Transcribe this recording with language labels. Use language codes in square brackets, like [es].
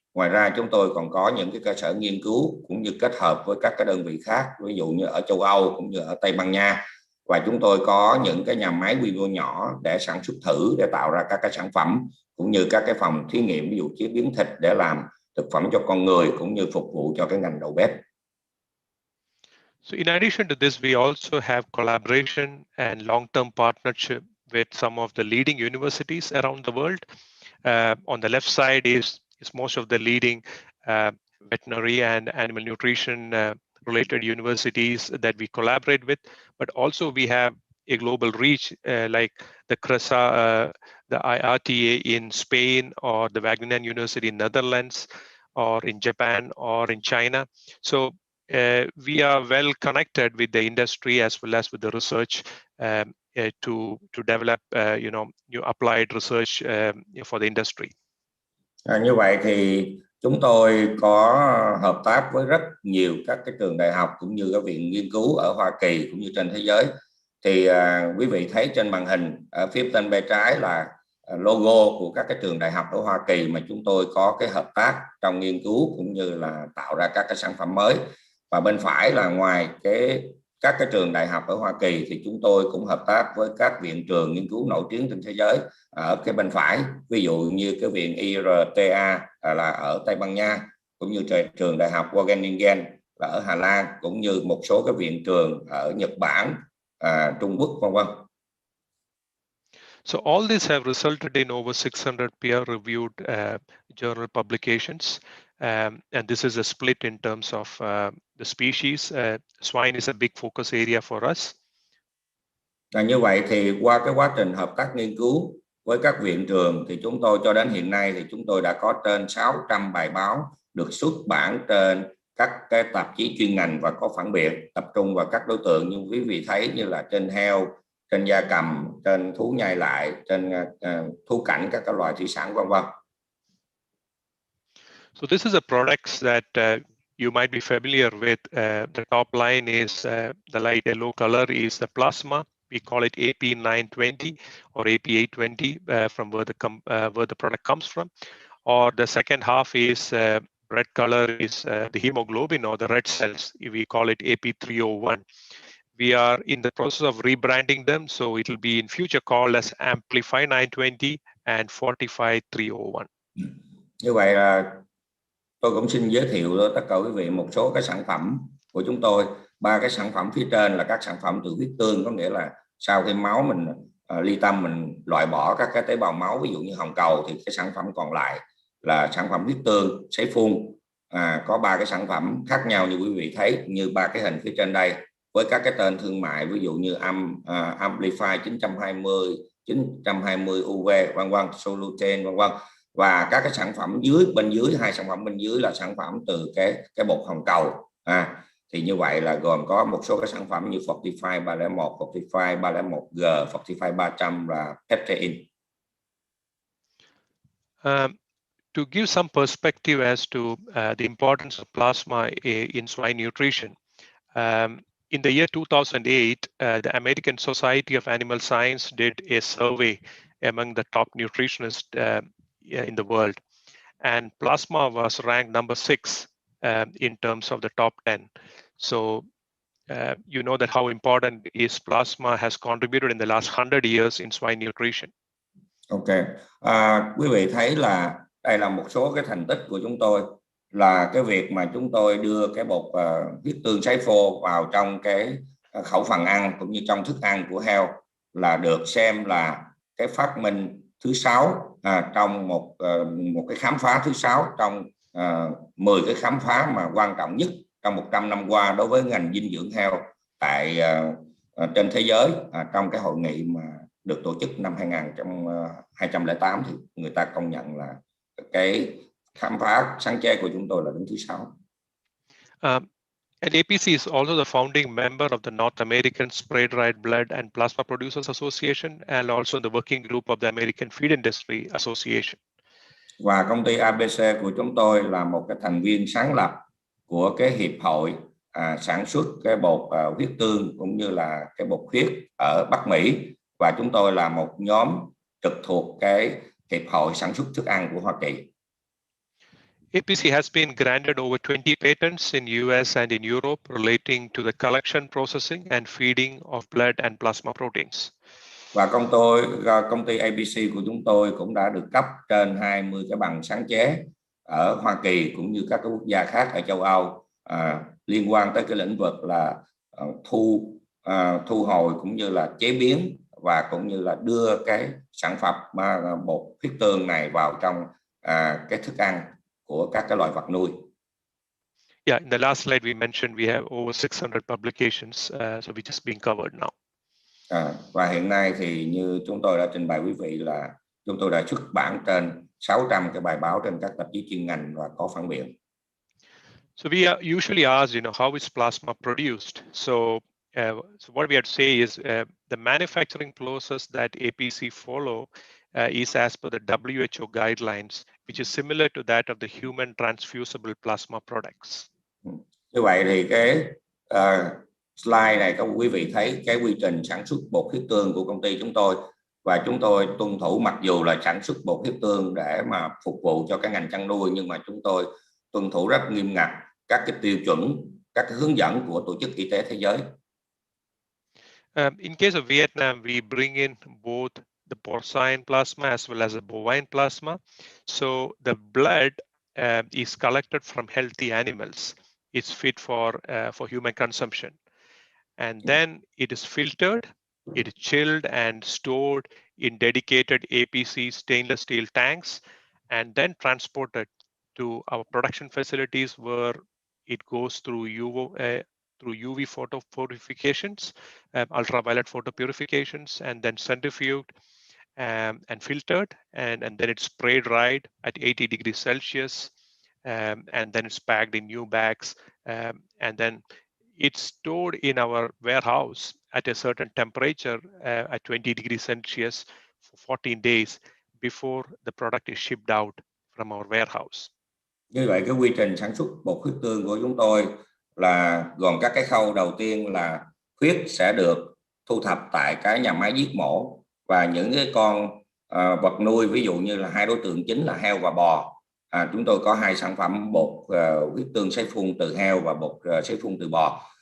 [vi] Ngoài ra chúng tôi còn có những cái cơ sở nghiên cứu cũng như kết hợp với các cái đơn vị khác, ví dụ như ở châu Âu cũng như ở Tây Ban Nha. Và chúng tôi có những cái nhà máy quy mô nhỏ để sản xuất thử, để tạo ra các cái sản phẩm, cũng như các cái phòng thí nghiệm, ví dụ chế biến thịt để làm thực phẩm cho con người, cũng như phục vụ cho cái ngành đầu bếp. [en] So in addition to this, we also have collaboration and long-term partnership with some of the leading universities around the world. On the left side is most of the leading veterinary and animal nutrition related universities that we collaborate with, but also we have a global reach like the CRESA, the IRTA in Spain, or the Wageningen University in Netherlands, or in Japan, or in China. So we are well connected with the industry as well as with the research to develop new applied research for the industry. [vi] Như vậy thì chúng tôi có hợp tác với rất nhiều các cái trường đại học cũng như các viện nghiên cứu ở Hoa Kỳ cũng như trên thế giới. Thì quý vị thấy trên màn hình ở phía bên bên trái là logo của các cái trường đại học ở Hoa Kỳ mà chúng tôi có cái hợp tác trong nghiên cứu cũng như là tạo ra các cái sản phẩm mới. Và bên phải là ngoài các cái trường đại học ở Hoa Kỳ thì chúng tôi cũng hợp tác với các viện trường nghiên cứu nổi tiếng trên thế giới ở cái bên phải, ví dụ như cái viện IRTA là ở Tây Ban Nha, cũng như trường đại học Wageningen là ở Hà Lan, cũng như một số cái viện trường ở Nhật Bản, Trung Quốc, vân vân. [en] So all these have resulted in over 600 peer-reviewed journal publications, and this is a split in terms of the species. Swine is a big focus area for us. [vi] Như vậy thì qua cái quá trình hợp tác nghiên cứu với các viện trường thì chúng tôi cho đến hiện nay thì chúng tôi đã có trên 600 bài báo được xuất bản trên các cái tạp chí chuyên ngành và có phản biện, tập trung vào các đối tượng như quý vị thấy như là trên heo, trên gia cầm, trên thú nhai lại, trên thú cảnh, các cái loài thủy sản, vân vân. [en] So this is a product that you might be familiar with. The top line is the light yellow color is the plasma. We call it AP920 or AP820 from where the product comes from. Or the second half is red color is the hemoglobin or the red cells. We call it AP301. We are in the process of rebranding them, so it will be in future called as Amplify 920 and Fortify 301. [vi] Như vậy là tôi cũng xin giới thiệu tất cả quý vị một số cái sản phẩm của chúng tôi. Ba cái sản phẩm phía trên là các sản phẩm từ huyết tương, có nghĩa là sau khi máu mình ly tâm mình loại bỏ các cái tế bào máu, ví dụ như hồng cầu, thì cái sản phẩm còn lại là sản phẩm huyết tương sấy phun. Có ba cái sản phẩm khác nhau như quý vị thấy, như ba cái hình phía trên đây với các cái tên thương mại, ví dụ như Amplify 920 UV, vân vân, Soluten, vân vân. Và các cái sản phẩm bên dưới, hai sản phẩm bên dưới là sản phẩm từ cái bột hồng cầu. Thì như vậy là gồm có một số cái sản phẩm như Fortify 301, Fortify 301G, Fortify 300 và Peptide. [en] To give some perspective as to the importance of plasma in swine nutrition, in the year 2008, the American Society of Animal Science did a survey among the top nutritionists in the world, and plasma was ranked number 6 in terms of the top 10. So you know that how important is plasma has contributed in the last 100 years in swine nutrition. [vi] Ok, quý vị thấy là đây là một số cái thành tích của chúng tôi, là cái việc mà chúng tôi đưa cái bột huyết tương sấy phô vào trong cái khẩu phần ăn cũng như trong thức ăn của heo là được xem là cái phát minh thứ 6 trong một cái khám phá thứ 6 trong 10 cái khám phá mà quan trọng nhất trong 100 năm qua đối với ngành dinh dưỡng heo tại trên thế giới, trong cái hội nghị mà được tổ chức năm 2008 thì người ta công nhận là cái khám phá sáng chế của chúng tôi là đứng thứ 6. [en] And APC is also the founding member of the North American Spray-Dried Blood and Plasma Producers Association and also the working group of the American Feed Industry Association. [vi] Và công ty APC của chúng tôi là một cái thành viên sáng lập của cái hiệp hội sản xuất cái bột huyết tương cũng như là cái bột huyết ở Bắc Mỹ, và chúng tôi là một nhóm trực thuộc cái hiệp hội sản xuất thức ăn của Hoa Kỳ. [en] APC has been granted over 20 patents in US and in Europe relating to the collection, processing and feeding of blood and plasma proteins. [vi] Và công ty APC của chúng tôi cũng đã được cấp trên 20 cái bằng sáng chế ở Hoa Kỳ cũng như các quốc gia khác ở châu Âu liên quan tới cái lĩnh vực là thu hồi cũng như là chế biến và cũng như là đưa cái sản phẩm bột huyết tương này vào trong cái thức ăn của các cái loài vật nuôi. [en] Yeah, in the last slide we mentioned we have over 600 publications, so we just being covered now. [vi] Và hiện nay thì như chúng tôi đã trình bày quý vị là chúng tôi đã xuất bản trên 600 cái bài báo trên các tạp chí chuyên ngành và có phản biện. [en] So we usually ask, how is plasma produced? So what we have to say is the manufacturing process that APC follow is as per the WHO guidelines which is similar to that of the human transfusible plasma products. [vi] Như vậy thì cái slide này các quý vị thấy cái quy trình sản xuất bột huyết tương của công ty chúng tôi, và chúng tôi tuân thủ, mặc dù là sản xuất bột huyết tương để mà phục vụ cho cái ngành chăn nuôi, nhưng mà chúng tôi tuân thủ rất nghiêm ngặt các cái tiêu chuẩn, các cái hướng dẫn của Tổ chức Y tế Thế giới. [en] In case of Vietnam, we bring in both the porcine plasma as well as the bovine plasma. So the blood is collected from healthy animals. It's fit for human consumption, and then it is filtered, it is chilled and stored in dedicated APC stainless steel tanks, and then transported to our production facilities where it goes through UV photo purifications, ultraviolet photo purifications, and then centrifuged and filtered, and then it's spray dried at 80 degrees Celsius, and then it's packed in new bags, and then it's stored in our warehouse at a certain temperature at 20 degrees Celsius for 14 days before the product is shipped out from our warehouse. [vi] Như vậy cái quy trình sản xuất bột huyết tương của chúng tôi là gồm các cái khâu. Đầu tiên là huyết sẽ được thu thập tại cái nhà máy giết mổ, và những cái con vật nuôi, ví dụ như là hai đối tượng chính là heo và bò. Chúng tôi có hai sản phẩm bột huyết tương sấy phun từ heo và bột sấy phun từ bò.